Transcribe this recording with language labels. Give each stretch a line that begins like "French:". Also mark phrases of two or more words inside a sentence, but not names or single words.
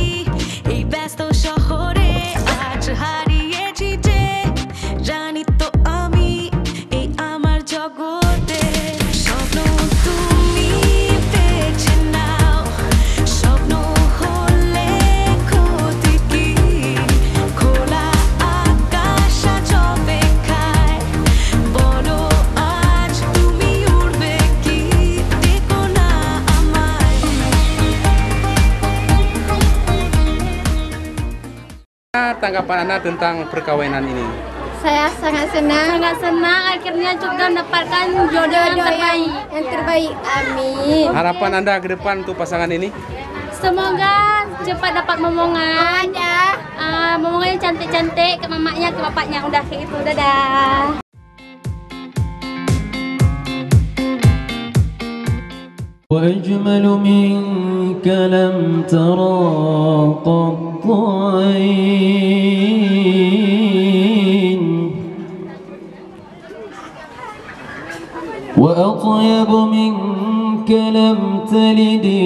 Bangla: এই ব্যস্ত শহরে আজ হারিয়েছি যে জানি তো আমি এই আমার জগতে স্বপ্ন তুমি বেছে নাও স্বপ্ন হলে ক্ষতি কি খোলা আকাশ আজ অপেক্ষায় বলো আজ তুমি উড়বে কি দেখো না আমায়
Indonesian: Tanggapan Anda tentang perkawinan ini? Saya sangat senang akhirnya juga mendapatkan jodoh yang terbaik. Amin. Harapan Anda ke depan untuk pasangan ini? Semoga cepat dapat momongan. Momongannya cantik-cantik, ke mamanya, ke bapaknya. Udah kayak itu. Dadah.
Arabic: وأجمل منك لم ترى قط عين وأطيب منك لم تلد